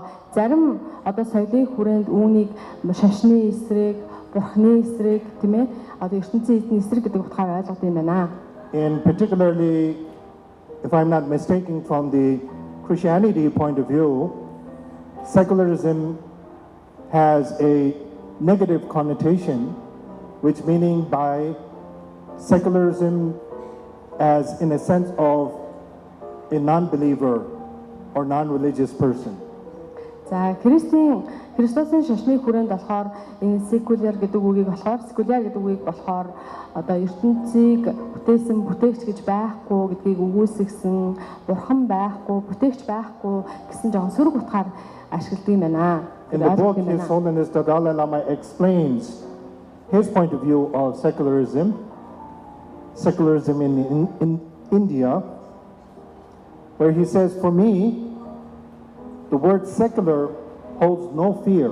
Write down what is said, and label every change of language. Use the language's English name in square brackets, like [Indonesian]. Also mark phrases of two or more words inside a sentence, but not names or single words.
[Mongolian] Зарим одоо соёлын хүрээнд үүнийг шашны эсрэг, бурхны эсрэг, тийм ээ, одоо ертөнцийн эзний эсрэг гэдэг утгаар ойлгоод юм байна. [English] And particularly, if I'm not mistaken, from the Christianity point of view, secularism has a negative connotation, which meaning by secularism as in a sense of a non-believer or non-religious person. [Mongolian] За Христосийн шашны хүрээнд болохоор энэ secular гэдэг үгийг болохоор одоо ертөнцийг бүтээсэн бүтээгч гэж байхгүй гэдгийг үгүйсгсэн, бурхан байхгүй, бүтээгч байхгүй гэсэн жоохон сөрөг утгаар ашигладаг юм байна. [English] In the book, His Holiness the Dalai Lama explains his point of view of secularism in India, where he says, for me, the word secular holds no fear.